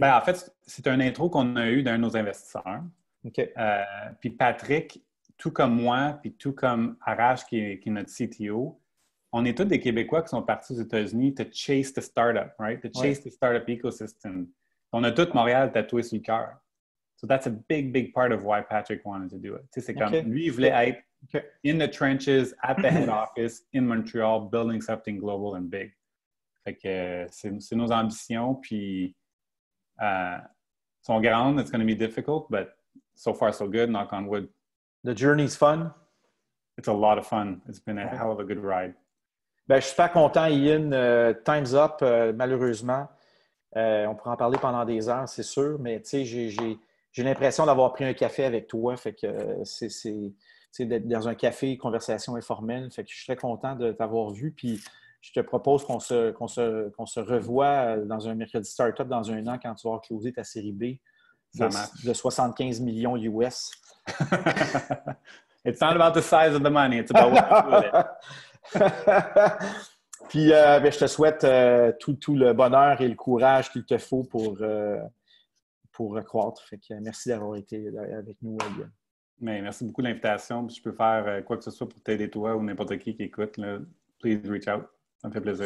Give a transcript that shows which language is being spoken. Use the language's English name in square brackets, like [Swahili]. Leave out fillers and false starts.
[French] Ben, en fait, c'est un intro qu'on a eu d'un de nos investisseurs. OK. Puis Patrick, tout comme moi, puis tout comme Arash, qui est notre CTO, on est tous des Québécois qui sont partis aux États-Unis [English] to chase the startup, right? To chase the startup ecosystem. [French] On a tout Montréal tatoué sur le cœur. [English] So that's a big, big part of why Patrick wanted to do it. [French] Tu sais, c'est comme, lui, il voulait être [English] in the trenches, at the head office, in Montreal, building something global and big. [French] Fait que c'est nos ambitions, puis sont grandes. [English] It's going to be difficult, but so far so good, knock on wood. The journey's fun? It's a lot of fun. It's been a hell of a good ride. [French] Ben, je suis super content, Ian. [English] Time's up, [French] malheureusement. On pourra en parler pendant des heures, c'est sûr, mais tu sais, j'ai l'impression d'avoir pris un café avec toi. Fait que c'est d'être dans un café, conversation informelle. Fait que je suis très content de t'avoir vu. Puis je te propose qu'on se revoie dans un mercredi startup dans un an quand tu vas closer ta série B de 75 millions US. [English] It's not about the size of the money, it's about what you do with it. [French] Puis je te souhaite tout le bonheur et le courage qu'il te faut pour croître. Fait que merci d'avoir été avec nous, Yann. Mais merci beaucoup de l'invitation. Je peux faire quoi que ce soit pour t'aider toi ou n'importe qui écoute. Là. [English] Please reach out. [French] Ça me fait plaisir.